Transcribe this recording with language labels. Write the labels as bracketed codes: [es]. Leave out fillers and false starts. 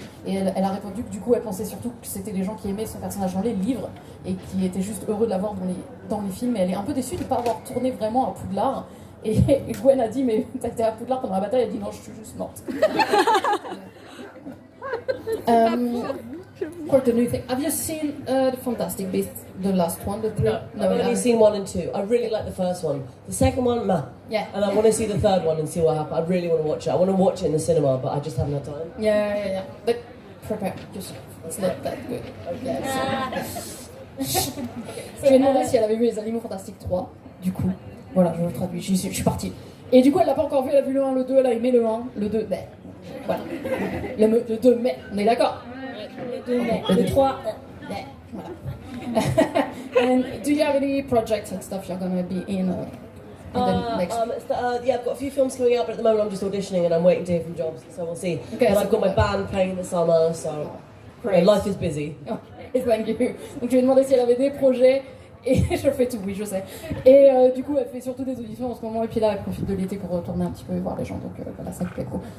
[fr] Et elle a répondu que du coup, elle pensait surtout que c'était les gens qui aimaient son personnage dans les livres et qui étaient juste heureux de la voir dans les films. Et elle est un peu déçue de ne pas avoir tourné vraiment à Poudlard. Et Gwen a dit, mais t'as été à Poudlard pendant la bataille? Elle a dit, non, je suis juste morte. [en] Quite a new thing. Have you seen the Fantastic Beasts, the last one? The three? No, I've only seen 1 and 2. I really like the first one. The second one, meh. Yeah. And I want to see the third one and see what happens. I really want to watch it. I want to watch it in the cinema, but I just haven't had time. Yeah. But prepare yourself. It's not that good. [fr] Je lui ai demandé si elle avait vu Les Animaux Fantastiques 3. Du coup, voilà, je le traduis. Je suis partie. Et du coup, elle l'a pas encore vu. Elle a vu le 1, le 2. Elle a aimé le 1, le 2. Mais voilà. Le 2, mais on est d'accord. Le 2 mai, le 3. Mais voilà. [en] And do you have any projects and stuff you're gonna be in the next? Yeah, I've got a few films coming out, but at the moment I'm just auditioning and I'm waiting to hear from jobs, so we'll see. Okay, and so I've got my good. band playing in the summer, so Great. life is busy. Oh, thank you. [fr] Donc je lui ai demandé si elle avait des projets et je fais tout, oui je sais. Et du coup elle fait surtout des auditions en ce moment et puis là elle profite de l'été pour retourner un petit peu voir les gens, donc voilà, ça me plaît cool.